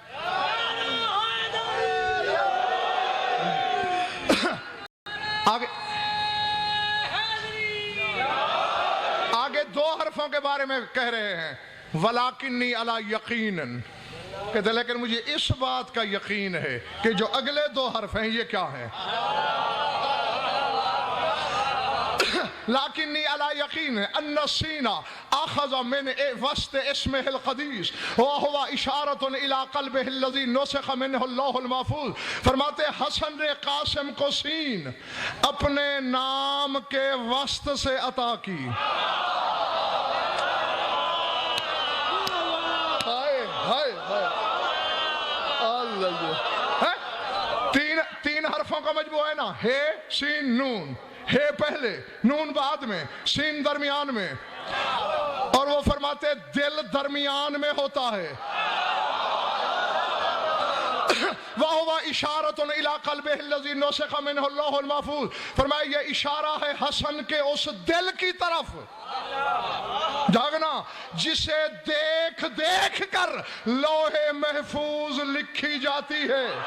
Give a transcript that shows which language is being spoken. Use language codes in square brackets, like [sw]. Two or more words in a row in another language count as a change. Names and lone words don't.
[hi] आगे आगे दो हरफों के बारे में कह रहे हैं, [ar] ولكنني على يقين, [hi] कहते लेकिन मुझे इस बात का यकीन है कि जो अगले दो हर्फ हैं ये क्या है। [ar] لكنني على يقين है أن السين أخذ من وسط اسمه القديس وهو إشارة إلى قلبه الذي نسخ منه اللوح المحفوظ. [hi] फरमाते हसन ने कासिम को सीन अपने नाम के वस्त से अता की। तीन हरफों का मजमू है ना, हे सीन नून, हे पहले, नून बाद में, सीन दरमियान में, और वो फरमाते दिल दरमियान में होता है। [ar] وهو إشارة إلى قلبه الذي نسخ منه اللوح المحفوظ. [hi] फरमाया ये इशारा है हसन के उस दिल की तरफ, जागना जिसे देख देख कर लोहे महफूज लिखी जाती है।